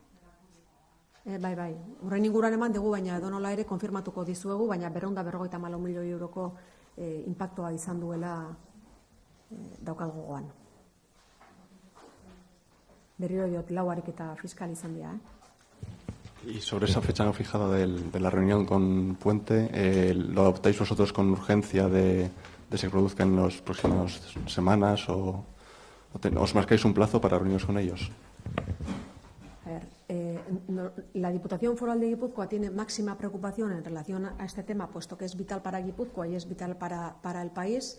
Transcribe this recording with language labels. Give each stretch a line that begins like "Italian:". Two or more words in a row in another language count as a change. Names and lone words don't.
Basque: Bai. Horren inguruan eman dugu, baina edonola ere konfirmatuko dizuegu, baina 254 milioi euroko inpaktua izan duela daukat gogoan. Berriro diot, 4 ariketa fiskal izan dira,
Spanish: Y sobre esa fecha no fijada de la reunión con Puente, ¿lo adoptáis vosotros con urgencia de se produzca en las próximas semanas o os marcáis un plazo para reuniros con ellos? A ver, la Diputación Foral de Guipúzcoa tiene máxima preocupación en relación a este tema, puesto que es vital para Guipúzcoa y es vital para el país.